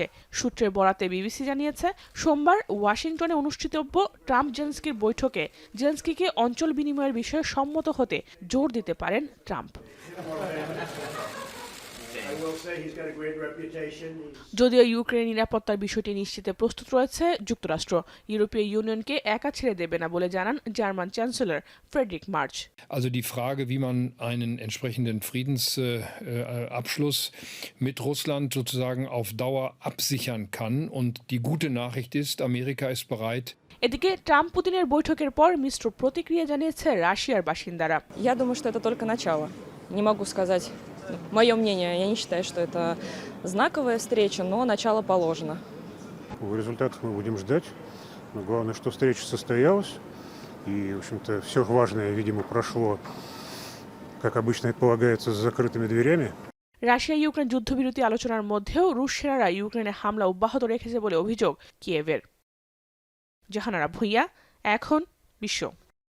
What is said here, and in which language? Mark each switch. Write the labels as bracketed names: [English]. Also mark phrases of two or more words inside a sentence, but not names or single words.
[Bangla] সূত্রের বরাতে বিবিসি জানিয়েছে, সোমবার ওয়াশিংটনে অনুষ্ঠিতব্য ট্রাম্প জেলেনস্কির বৈঠকে জেলেনস্কিকে অঞ্চল বিনিময়ের বিষয়ে সম্মত হতে জোর দিতে পারেন ট্রাম্প। যদিও ইউক্রেনের নিরাপত্তার বিষয়টি নিশ্চিতে প্রস্তুত রয়েছে যুক্তরাষ্ট্র, ইউরোপীয় ইউনিয়নকে একা ছেড়ে দেবে না বলে জানান জার্মান চ্যান্সেলর ফ্রেডরিক মার্চ। [German] Also die Frage, wie man einen entsprechenden Friedensabschluss mit Russland sozusagen auf Dauer absichern kann. Und die gute Nachricht ist, Amerika ist bereit. [Bangla] এদিকে ট্রাম্প পুতিনের বৈঠকের পর মিশ্র প্রতিক্রিয়া জানিয়েছে রাশিয়ার বাসিন্দারা। [Russian] Я думаю, что это только начало. Не могу сказать мое мнение. Я не считаю, что это знаковая встреча, но начало положено. Результатов мы будем ждать. Но главное, что встреча состоялась. И, в общем-то, все важное, видимо, прошло, как обычно это полагается, с закрытыми дверями. [Bangla] রাশিয়া ইউক্রেন যুদ্ধবিরতি আলোচনার মধ্যেও রুশ সেনারা ইউক্রেনে হামলা অব্যাহত রেখেছে বলে অভিযোগ কিয়েভের। জাহানারা ভুঁইয়া, এখন বিশ্ব।